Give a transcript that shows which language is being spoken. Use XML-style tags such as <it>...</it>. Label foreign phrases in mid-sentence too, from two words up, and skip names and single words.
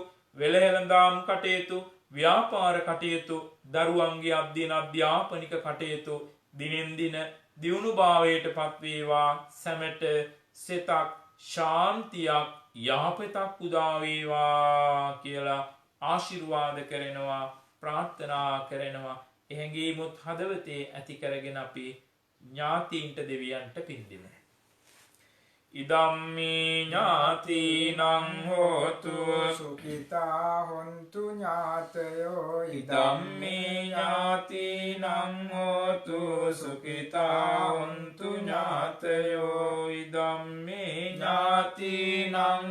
<si>වෙළහෙළඳාම් කටයුතු ව්‍යාපාර කටයුතු දරුවන්ගේ අධ්‍යාපනික කටයුතු දිනෙන් දින දියුණුභාවයට පත්වේවා සැමට සිතක් ශාන්තියක් යහපතක් උදා වේවා කියලා ආශිර්වාද කරනවා ප්‍රාර්ථනා කරනවා එහෙඟීමුත් හදවතේ ඇති කරගෙන අපි ඥාතීන්ට දෙවියන්ට පින් දෙමු</si> <pi>ඉදම්මේ ඥාතිනං හෝතු සුඛිතා හොන්තු ඥාතයෝ ඉදම්මේ ඥාතිනං හෝතු සුඛිතා හොන්තු ඥාතයෝ ඉදම්මේ ඥාතිනං</pi>